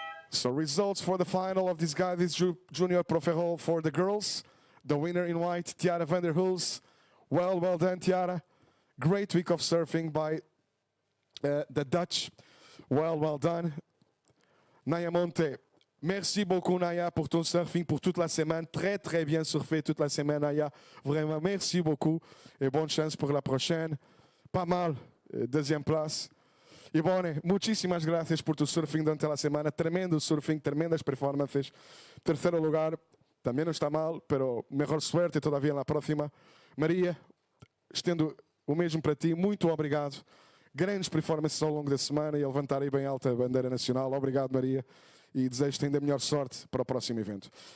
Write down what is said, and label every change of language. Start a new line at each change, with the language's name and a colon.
English: So results for the final of this GADIS Junior Pro Ferrol for the girls. The winner in white, Tiara van der Hulst. Well done, Tiara. Great week of surfing by the Dutch. Well done. Naya Monte.
French: Merci beaucoup, Naya, pour ton surfing pour toute la semaine. Très bien surfé toute la semaine, Naya. Vraiment, merci beaucoup. Et bonne chance pour la prochaine. Pas mal. Deuxième place.
Spanish: Ivone, muchísimas gracias por tu surfing durante la semana. Tremendo surfing, tremendas performances.
Portuguese: Terceiro lugar, também não está mal,
Spanish: pero mejor suerte todavía
Portuguese: na próxima. Maria, estendo o mesmo para ti. Muito obrigado. Grandes performances ao longo da semana e a levantar aí bem alta a bandeira nacional. Obrigado, Maria. E desejo-te ainda melhor sorte para o próximo evento.